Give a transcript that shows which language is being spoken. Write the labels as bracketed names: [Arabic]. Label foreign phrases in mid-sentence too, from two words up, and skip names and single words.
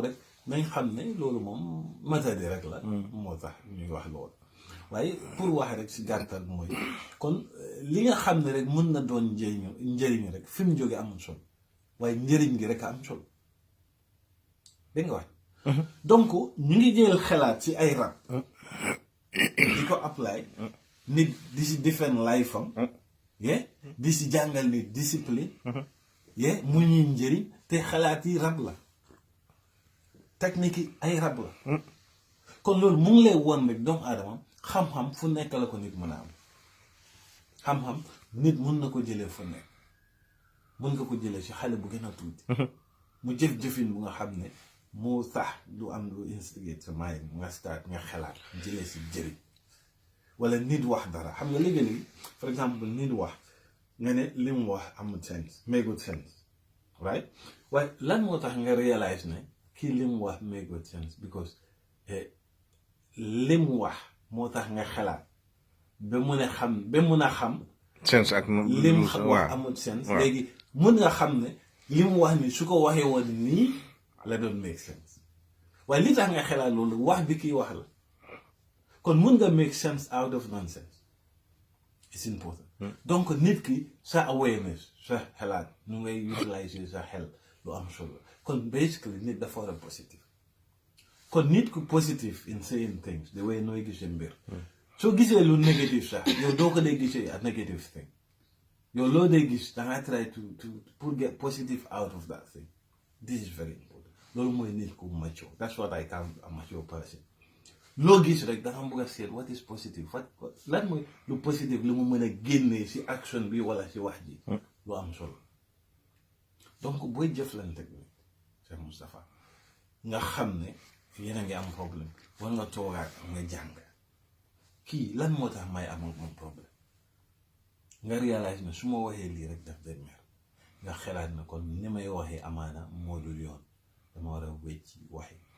[Wolof] rek nañ xam ne loolu moom matadi rek la moo tax ñuy wax loolu waaye pour wax rek si gàttal mooy kon li nga xam ne rek mën na doon njëriñu rek fi mu jóge amul solo waaye njëriñ gi rek a am solo dégg nga wax donc ñu ngi jël xalaat ci ay rab di ko apply nit di si defend life am di si jàngal nit discipline mu ñuy njëriñ te xalaat yi rab la technique yi ay rab la kon loolu mu ngi lay won rek doomu aadama xam-xam fu nekk la ko nit mën a am xam-xam nit mun na ko jëlee fu nekk mun nga ko jëlee ci xale bu gën a tuuti mu jëf-jëfin bu nga xam ne moo tax du am lu instigate sa mind nga start nga xalaat jëlee si jëriñ wala nit wax dara xam nga léegi-léegi par exemple nit wax nga ne li mu wax amul sense [English] make good sense right [Wolof] waaye lan moo tax nga realize ne kii li mu wax [English] make good sense [Wolof] because li mu wax moo tax nga xalaat ba mun a xam sense ak li mu wax amul sense léegi mun nga xam ne li mu wax ni su ko waxee woon nii la doon [English] make sense [Wolof] waaye li tax nga xalaat loolu wax bi kii wax la kon mun nga [English] make sense out of nonsense it's important [Wolof] donc nit ki sa awareness sa xalaat nu ngay utiliser sa xel lu am solo kon basically nit dafa war a positive kon nit ku positive [English] in saying things the way [Wolof] nooy gisee mbir soo gisee lu négatif sax yow doo ko dee gisee [English] a negative thing [Wolof] yow loo dee gis da nga [English] try to [Wolof] pour [English] get positive out of that thing. This is very important. [Wolof] loolu mooy nit ku mature. [English] That's what I call a mature person. [Wolof] loo gis rek da nga bëgg a seet [English] what is positive [Wolof] lan mooy lu positive li mu mën a génnee si action bi wala si wax ji. lu am solo. donc booy jëflante bi Cheikh Moustapha nga xam ne yéen a ngi am problème war nga toogaat nga jàng kii lan moo tax may am ak moom problème nga réalise ne su ma waxee lii rek daf day mer nga xelaat na kon ni may waxee amaana moo dul yoon dama war a wecci waxi